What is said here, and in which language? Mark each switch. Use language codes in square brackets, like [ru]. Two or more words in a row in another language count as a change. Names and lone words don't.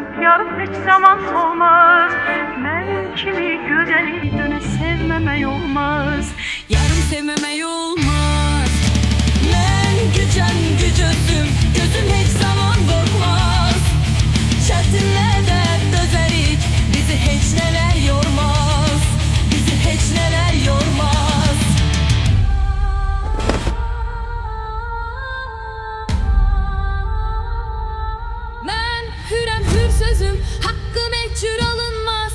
[tr] yar hiç zaman olmaz. Ben kimi güzeli dönüp sevmemek olmaz. Yarım sevmemek olmaz. Ben gücüsüm, gözüm hiç zaman korkmaz. [az] Şərtinlə də dözərik, bizi heç nələr yormaz. Bizi heç nələr yormaz. Mən hürəm, hür sözüm, haqqım heç cür alınmaz.